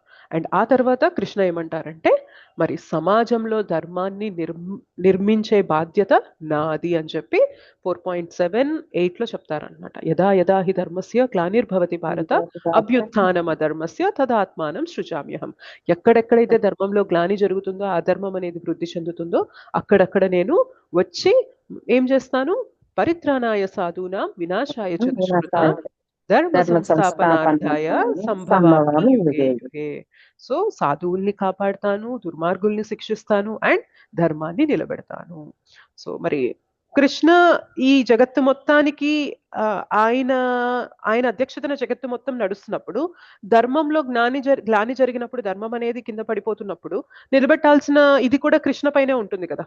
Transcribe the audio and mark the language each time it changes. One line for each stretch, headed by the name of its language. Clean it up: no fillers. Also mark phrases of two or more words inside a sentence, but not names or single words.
Telugu: అండ్ ఆ తర్వాత కృష్ణ ఏమంటారంటే, మరి సమాజంలో ధర్మాన్ని నిర్మించే బాధ్యత నాది అని చెప్పి 4.7-8లో చెప్తారనమాట.
Sanskrit: యదా యదా హి ధర్మస్య గ్లానిర్భవతి భారత అభ్యుత్థానం అధర్మస్య తదాత్మానం సృజామ్యహం.
Telugu: ఎక్కడెక్కడైతే ధర్మంలో గ్లాని జరుగుతుందో, అధర్మం అనేది వృద్ధి చెందుతుందో అక్కడక్కడ నేను వచ్చి ఏం చేస్తాను,
Sanskrit: పరిత్రాణాయ సాధూనాం వినాశాయ చ దుష్కృతాం ధర్మ సంస్థాపనార్థాయ సంభవామి యుగే యుగే.
Telugu: సో సాధువుల్ని కాపాడుతాను, దుర్మార్గుల్ని శిక్షిస్తాను అండ్ ధర్మాన్ని నిలబెడతాను. సో మరి కృష్ణ ఈ జగత్తు మొత్తానికి ఆయన ఆయన అధ్యక్షతన జగత్తు మొత్తం నడుస్తున్నప్పుడు ధర్మంలో గ్లాని జరిగినప్పుడు ధర్మం అనేది కింద పడిపోతున్నప్పుడు నిలబెట్టాల్సిన ఇది కూడా కృష్ణ పైనే ఉంటుంది కదా.